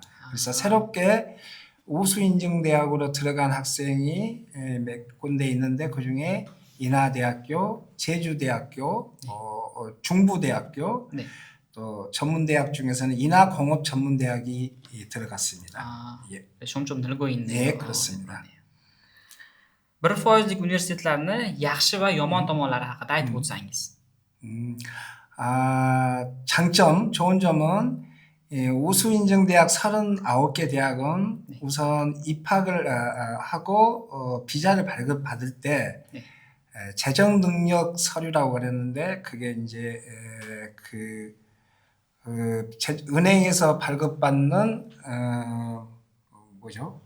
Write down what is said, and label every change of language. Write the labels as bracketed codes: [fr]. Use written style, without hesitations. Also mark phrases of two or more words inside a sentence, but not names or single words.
[ko] 그래서 새롭게 우수 인증 대학으로 들어간 학생이 몇 군데 있는데 그중에 인하대학교, 제주대학교, 중부대학교, 네. 또 전문대학 중에서는 인하공업전문대학이 들어갔습니다. 예. 점점 늘고 있네요. 네, 그렇습니다. [uz] 1%lik universitetlarni yaxshi va yomon tomonlari haqida aytib o'tsangiz. [ko] 장점, 좋은 점은 우수 인증 대학 39개 대학은 네. 우선 입학을 하고 비자를 발급받을 때 네. 재정 능력 서류라고 그랬는데 그게 이제 은행에서 발급받는 뭐죠?